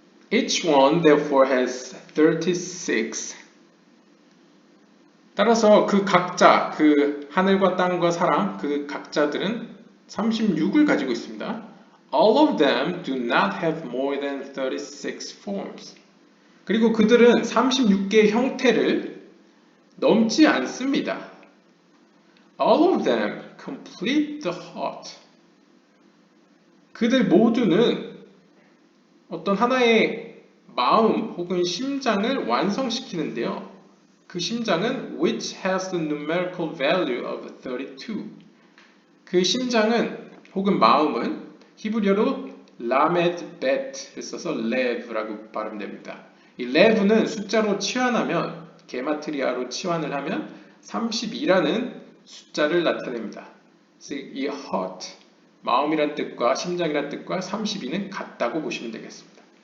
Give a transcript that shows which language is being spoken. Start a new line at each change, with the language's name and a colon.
English: Each one therefore has 36.
Korean: 따라서 그 각자, 그 하늘과 땅과 사람, 그 각자들은 36을 가지고 있습니다.
English: All of them do not have more than 36 forms.
Korean: 그리고 그들은 36개의 형태를 넘지 않습니다.
English: All of them complete the heart.
Korean: 그들 모두는 어떤 하나의 마음 혹은 심장을 완성시키는데요. 그 심장은
English: which has the numerical value of 32.
Korean: 그 심장은 혹은 마음은 히브리어로 라메드 벳을 써서 레브라고 발음됩니다. 이 레브는 숫자로 치환하면 게마트리아로 치환을 하면 32라는 숫자를 나타냅니다. 즉 이 heart, 마음이란 뜻과 심장이란 뜻과 32는 같다고 보시면 되겠습니다.